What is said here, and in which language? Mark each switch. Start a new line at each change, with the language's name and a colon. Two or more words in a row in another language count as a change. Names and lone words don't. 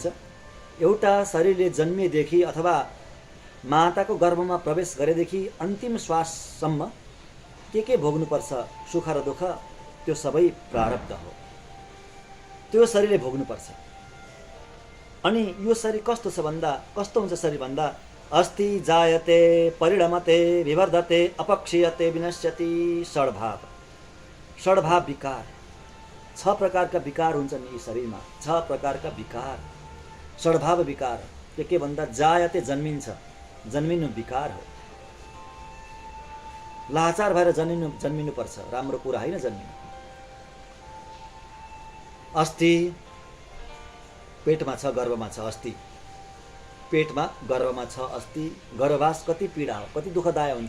Nepali: एउटा शरीरले जन्मिएदेखि अथवा माताको गर्भमा प्रवेश गरेदेखि अन्तिम श्वाससम्म के भोग्नुपर्छ, सुख र दुःख, त्यो सबै प्रारब्ध हो। त्यो शरीरले भोग्नुपर्छ। अनि यो शरीर कस्तो हुन्छ शरीर भन्दा
Sanskrit: अस्ति जायते परिणमते विवर्धते अपक्षीयते विनश्यति।
Nepali: षड्भाव विकार, 6 प्रकारका विकार हुन्छन् यी शरीरमा। 6 प्रकारका विकार, षड्भाव विकार। के भन्दा जायते जन्मिन्छ, जन्मिनु विकार हो। लाचार भएर जन्मिनु पर्छ, राम्रो कुरा होइन जन्मिनु। अस्ति पेटमा छ, गर्भमा छ, अस्ति पेटमा गर्भमा छ, अस्ति गर्भवास कति पीडा हो, कति दुःखदायक हुन्छ।